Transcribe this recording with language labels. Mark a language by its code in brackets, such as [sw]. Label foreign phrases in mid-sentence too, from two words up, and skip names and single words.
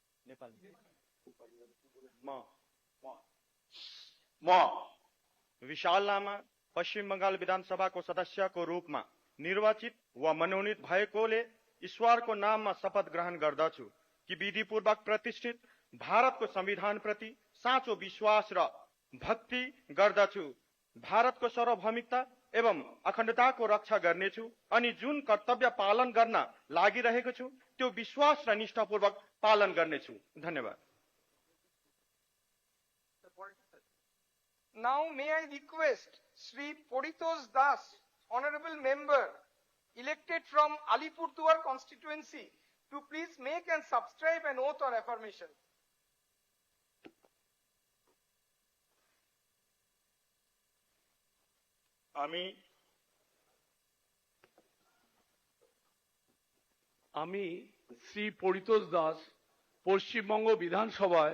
[ne] विशाल लामा पश्चिम बंगाल विधानसभा को सदस्य को रूप में निर्वाचित व मनोनीत भएकोले ईश्वरको नाममा शपथ ग्रहण गर्दछु कि विधिपूर्वक प्रतिष्ठित भारतको संविधान प्रति साँचो विश्वास र भक्ति गर्दछु, भारतको सार्वभौमिकता एवं अखण्डताको रक्षा गर्नेछु अनि जुन कर्तव्य पालन गर्न लागिरहेको छु त्यो विश्वास र निष्ठापूर्वक पालन गर्नेछु। धन्यवाद। [en] Now may I request Sri Poritos Das, Honorable Member, elected from Alipurduar constituency, to please make and subscribe an oath or affirmation. [bn] আমি শ্রী পরিতোষ দাস পশ্চিমবঙ্গ বিধানসভায়